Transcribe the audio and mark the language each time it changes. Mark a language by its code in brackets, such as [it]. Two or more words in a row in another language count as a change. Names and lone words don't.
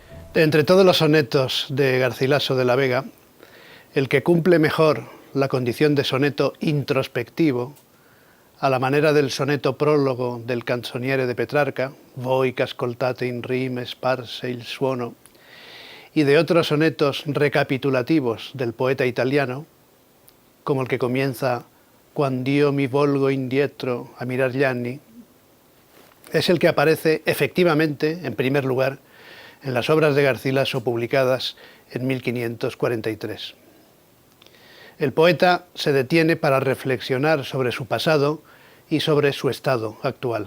[es] Entre todos los sonetos de Garcilaso de la Vega, el que cumple mejor la condición de soneto introspectivo, a la manera del soneto prólogo del Canzoniere de Petrarca, [it] Voi che ascoltate in rime sparse il suono, [es] y de otros sonetos recapitulativos del poeta italiano, como el que comienza [it] Quando io mi volgo indietro a mirar gli anni, [es] es el que aparece efectivamente, en primer lugar, en las obras de Garcilaso publicadas en 1543. El poeta se detiene para reflexionar sobre su pasado y sobre su estado actual.